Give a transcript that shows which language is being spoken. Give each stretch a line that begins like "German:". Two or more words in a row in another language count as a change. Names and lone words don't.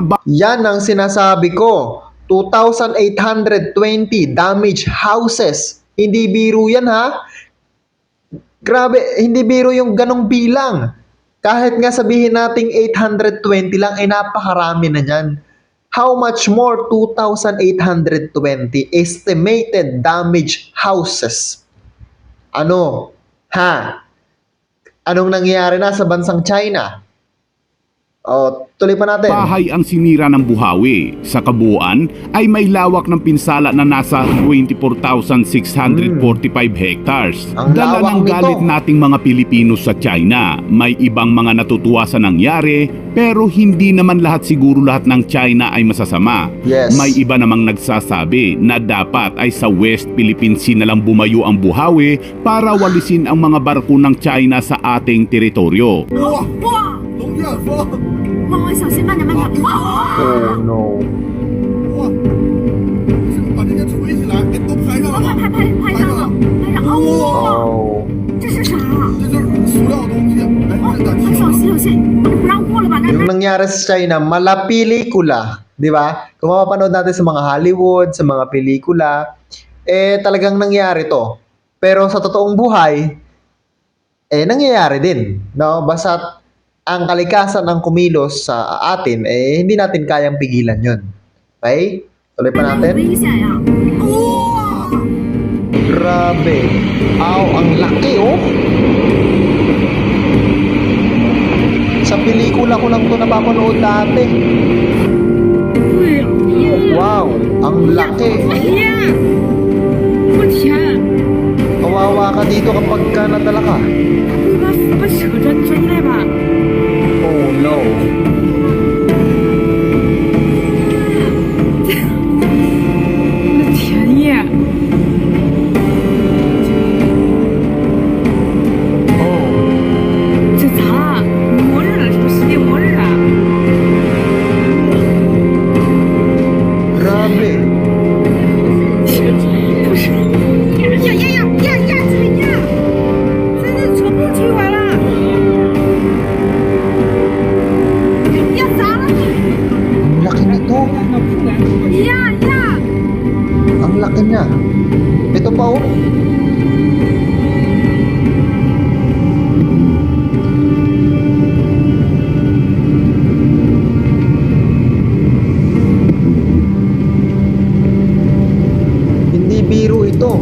Filipino: Yan ang sinasabi ko. 2,820
English: damaged houses.
Filipino: Hindi biro yan ha. Grabe, hindi biro yung ganong bilang. Kahit nga sabihin nating 820 lang, napakarami na yan.
English: How much more 2,820 estimated damaged houses?
Filipino: Ano? Ha? Anong nangyayari na sa bansang China? Tuloy pa natin. bahay ang sinira ng buhawi. Sa kabuuan ay may lawak ng pinsala na nasa 24,645 hectares. Ang Dala lawak ng nito. galit nating mga Pilipino sa China. May ibang mga natutuwa sa nangyari, pero hindi naman lahat ng China ay masasama. Yes. May iba namang nagsasabi na dapat ay sa West Philippine Sea na lang bumayo ang buhawi para walisin ang mga barko ng China sa ating teritoryo.
Chinese: 哇，龙卷风！汪汪，小心，慢点，慢点！哇！
English: Oh no.
Chinese: 哇！把这些锤起来，都拍上了吗？拍上了，拍上！哦，
English: Oh.
Chinese: 这是啥？
English: Oh.
Chinese: 这就是塑料东西。哎，真的，小心，小心，不让过了吧？那
Filipino: Yung nangyari sa China, malapelikula, di ba? Kung mapapanood natin sa mga Hollywood, sa mga pelikula, talagang nangyari to. Pero sa totoong buhay, nangyayari din. No? Basta ang kalikasan ng kumilos sa atin, hindi natin kayang pigilan yun. Okay? Tuloy pa
Chinese: 很
Filipino: natin.
Chinese: 危险呀！哇！
Filipino: Grabe. Aw, ang laki oh. Sa pelikula ko lang to napapanood dati. Wow, ang laki.
Chinese: 我天，
Filipino: Kawawa ka dito kapag ka nadala ka.
Chinese: 把车转进来吧。
English: Oh no.
Chinese: 我的天爷！
English: Oh,
Chinese: 这咋了？末日了，是不是世界末日了？
Filipino: grabe.
Chinese: 不是，呀！这是车不踢歪了。呀，咋了？
Filipino: Ang laki nito.
Chinese: 呀！
Filipino: Ang laki niya. Ito pa oh. Hindi biro ito.